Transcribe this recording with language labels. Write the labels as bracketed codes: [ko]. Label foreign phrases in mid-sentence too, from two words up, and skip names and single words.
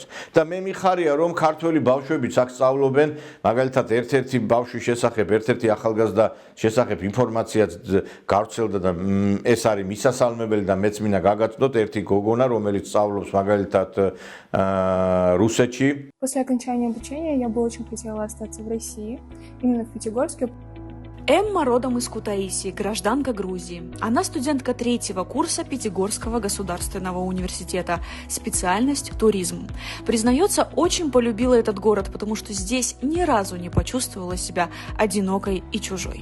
[ka] და მე მიხარია, რომ ქართველი ბავშვებიც აქ სწავლობენ, მაგალითად ერთ-ერთი ბავშვის შესახებ, ერთ-ერთი ახალგაზრდა შესახებ ინფორმაციაც გავრცელდა და ეს არის მისასალმებელი და მეც მინდა გაგაცნოთ ერთი გოგონა, რომელიც სწავლობს მაგალითად რუსეთში. [ru] После окончания обучения я бы очень хотела остаться в России, именно в Пятигорске. Эмма родом из Кутаиси, гражданка Грузии. Она студентка 3-го курса Пятигорского государственного университета, специальность туризм. Признается, очень полюбила этот город, потому что здесь ни разу не почувствовала себя одинокой и чужой.